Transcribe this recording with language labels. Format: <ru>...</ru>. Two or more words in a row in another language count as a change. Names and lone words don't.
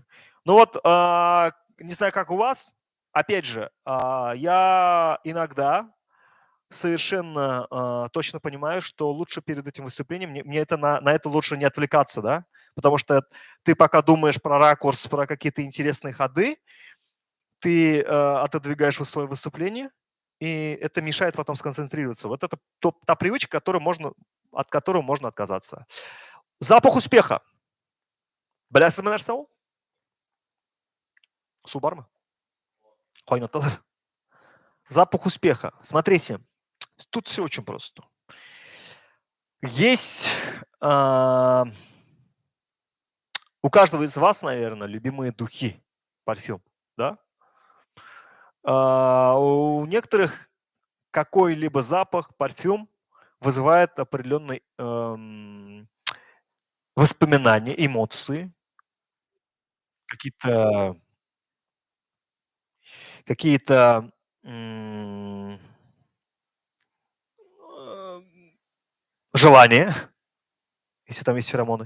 <ru>Ну вот, не знаю, как у вас, опять же, я иногда совершенно точно понимаю, что лучше перед этим выступлением, мне это на это лучше не отвлекаться, да, потому что ты пока думаешь про ракурс, про какие-то интересные ходы, ты отодвигаешь свое выступление, и это мешает потом сконцентрироваться. Вот это та привычка, от которой можно отказаться. Запах успеха.</ru> <tt>Беләсезме нәрсә ул? Су бармы? Кайнаталар.</tt> <ru>Запах успеха. Смотрите, тут все очень просто. Есть у каждого из вас, наверное, любимые духи, парфюм, да? У некоторых какой-либо запах, парфюм вызывает определенные воспоминания, эмоции, какие-то какие-то желание, если там есть феромоны.</ru>